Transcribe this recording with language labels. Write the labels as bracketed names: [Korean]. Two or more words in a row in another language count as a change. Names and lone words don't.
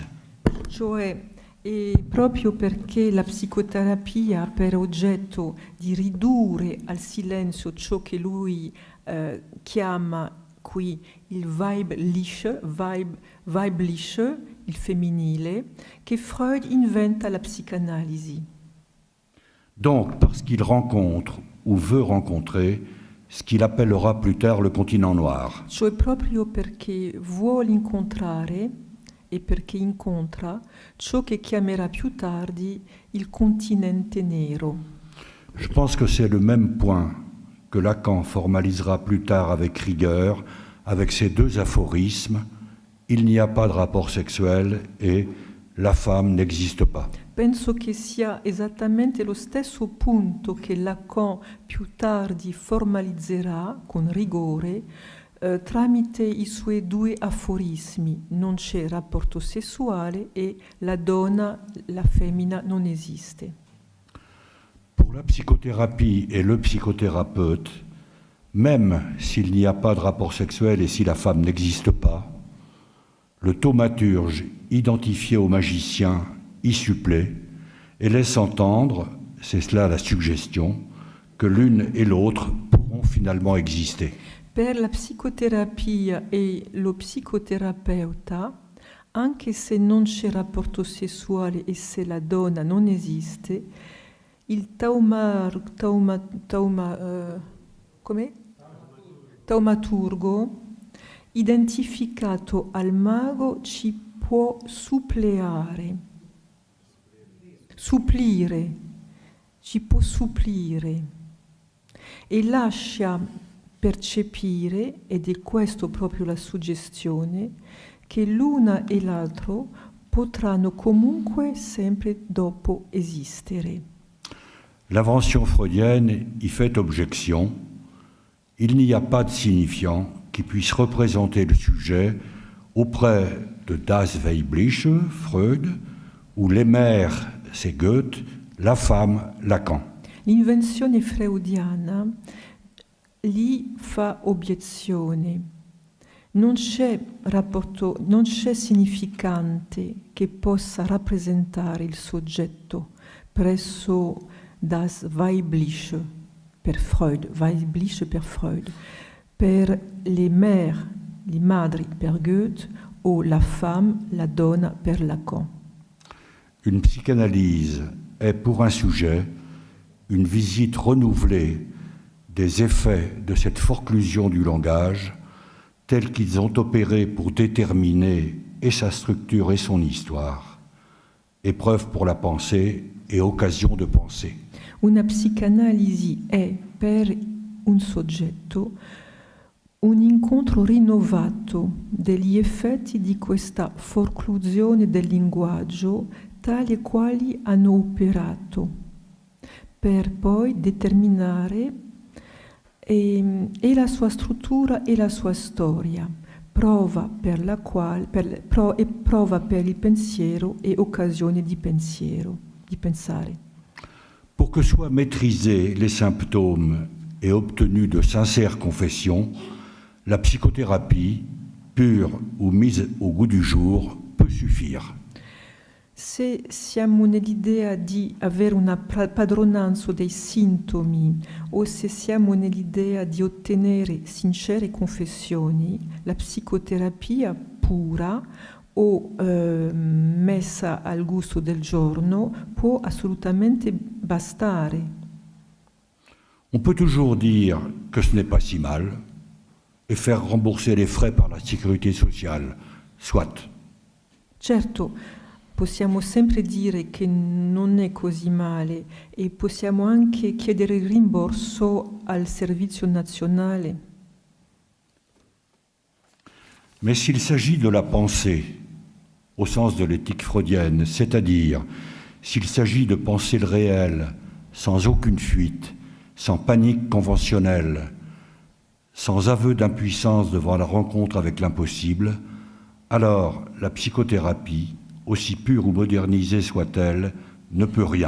[Italian] Cioè, è proprio perché la psicoterapia ha per oggetto di ridurre al silenzio ciò che lui chiama qui il Weibliche, il femminile, che Freud inventa la psicanalisi. [French] Donc, parce qu'il rencontre ou veut rencontrer ce qu'il appellera plus tard le continent noir. [Italian] Cioè proprio perché vuole incontrare e perché incontra ciò che chiamerà più tardi il continente nero. [French] Je pense que c'est le même point que Lacan formalisera plus tard avec rigueur, avec ces deux aphorismes, il n'y a pas de rapport sexuel et la femme n'existe pas. [Italian] Penso che sia esattamente lo stesso punto che Lacan più tardi formalizzerà con rigore tramite i suoi due aforismi: non c'è rapporto sessuale e la donna, la femmina, non esiste. [French] Pour la psychothérapie et le psychothérapeute, même s'il n'y a pas de rapport sexuel et si la femme n'existe pas, le thaumaturge identifié au magicien y supplée et laisse entendre, c'est cela la suggestion, que l'une et l'autre pourront finalement exister. [Italian] Per la psicoterapia e lo psicoterapeuta, anche se non c'è rapporto sessuale e se la donna non esiste, il taumaturgo identificato al mago ci può ci può supplire e lascia percepire, ed è questo proprio la suggestione, che l'una e l'altro potranno comunque sempre dopo esistere. [French] L'invention freudienne y fait objection. Il n'y a pas de signifiant qui puisse représenter le sujet auprès de [German] Das Weibliche, [French] Freud, ou l'Emer, c'est Goethe, la femme, Lacan. [Italian] L'invenzione freudiana lì fa obiezione. Non c'è significante che possa rappresentare il soggetto presso [German] das Weibliche [Italian] per Freud, per [French] les mères, [Italian] le madri per Goethe o [French] la femme, [Italian] la donna per Lacan. [French] Une psychanalyse est pour un sujet une visite renouvelée des effets de cette forclusion du langage tels qu'ils ont opéré pour déterminer et sa structure et son histoire, épreuve pour la pensée et occasion de penser. [Italian] Una psicanalisi è per un soggetto un incontro rinnovato degli effetti di questa forclusione del linguaggio tali e quali hanno operato, per poi determinare e la sua struttura e la sua storia, prova per il pensiero e occasione di pensare. [French] Pour que soient maîtrisés les symptômes et obtenus de sincères confessions, la psychothérapie, pure ou mise au goût du jour, peut suffire. [Italian] Se siamo nell'idea di avere una padronanza dei sintomi o se siamo nell'idea di ottenere sincere confessioni, la psicoterapia pura o messa al gusto del giorno può assolutamente bastare. [French] On peut toujours dire que ce n'est pas si mal et faire rembourser les frais par la sécurité sociale, soit. [Italian] Certo, possiamo sempre dire che non è così male e possiamo anche chiedere il rimborso al servizio nazionale. [French] Mais s'il s'agit de la pensée, au sens de l'éthique freudienne, c'est-à-dire s'il s'agit de penser le réel sans aucune fuite, sans panique conventionnelle, sans aveu d'impuissance devant la rencontre avec l'impossible, alors la psychothérapie, aussi pure ou modernisée soit-elle, ne peut rien.